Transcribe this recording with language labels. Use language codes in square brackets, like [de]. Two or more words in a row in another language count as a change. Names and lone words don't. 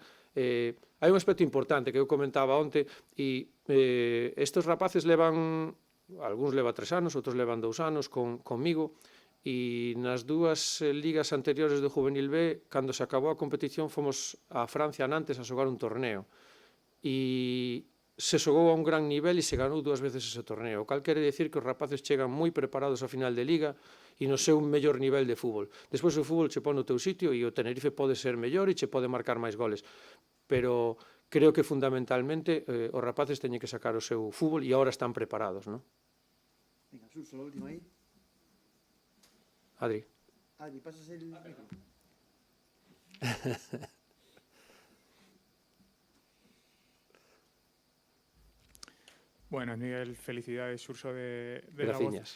[gl] Hai un aspecto importante que eu comentaba onte, e estes rapaces levan, algúns leva 3 anos, outros levan 2 anos conmigo, e nas dúas ligas anteriores do Juvenil B, cando se acabou a competición, fomos a Francia, a Nantes, a xogar un torneo, e se xogou a un gran nivel e se ganou 2 veces ese torneo, o cal quere dicir que os rapaces chegan moi preparados ao final de liga e no seu mellor nivel de fútbol. Despois o fútbol che pon no teu sitio e o Tenerife pode ser mellor e che pode marcar máis goles, pero creo que fundamentalmente os rapaces teñen que sacar o seu fútbol e agora están preparados, non? [es] Venga, Suso, la última ahí. Adri. Adri, pasas el micro. Bueno, Miguel, felicidades, Urso de La Voz. [gl] Graciñas.